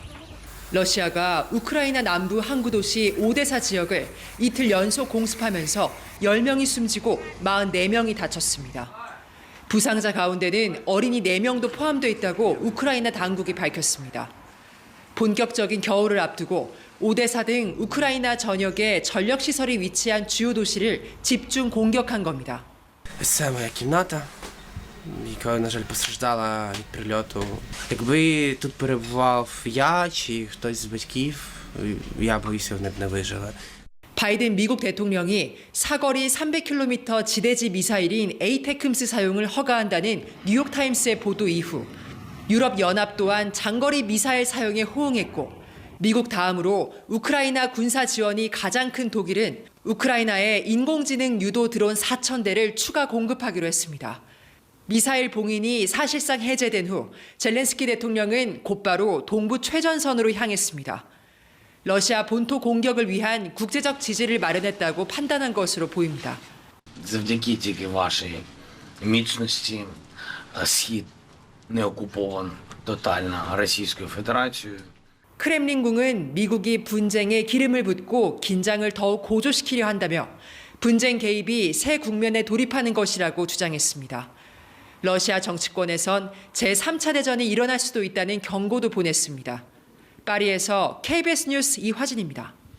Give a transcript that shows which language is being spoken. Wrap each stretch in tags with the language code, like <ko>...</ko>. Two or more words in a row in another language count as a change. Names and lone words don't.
<ko>러시아가 우크라이나 남부 항구 도시 오데사 지역을 이틀 연속 공습하면서 10명이 숨지고 44명이 다쳤습니다. 부상자 가운데는 어린이 4명도 포함되어 있다고 우크라이나 당국이 밝혔습니다. 본격적인 겨울을 앞두고 오데사 등 우크라이나 전역의 전력시설이 위치한 주요 도시를 집중 공격한 겁니다.</ko> <uk>Це моя кімната, яка, на жаль, постраждала від прильоту. Якби тут перебував я чи хтось з батьків, я боюся, вони б не вижили.</uk> <ko>바이든 미국 대통령이 사거리 300km 지대지 미사일인 에이테크임스 사용을 허가한다는 뉴욕타임스의 보도 이후 유럽 연합 또한 장거리 미사일 사용에 호응했고 미국 다음으로 우크라이나 군사 지원이 가장 큰 독일은 우크라이나에 인공지능 유도 드론 4,000대를 추가 공급하기로 했습니다. 미사일 봉인이 사실상 해제된 후 젤렌스키 대통령은 곧바로 동부 최전선으로 향했습니다. 러시아 본토 공격을 위한 국제적 지지를 마련했다고 판단한 것으로 보입니다.</ko> <uk>Завдяки тільки вашій міцності схід не окупован тотально Російською Федерацією.</uk> <ko>크렘린궁은 미국이 분쟁에 기름을 붓고 긴장을 더욱 고조시키려 한다며 분쟁 개입이 새 국면에 돌입하는 것이라고 주장했습니다. 러시아 정치권에선 제3차 대전이 일어날 수도 있다는 경고도 보냈습니다. 파리에서 KBS 뉴스 이화진입니다.</ko>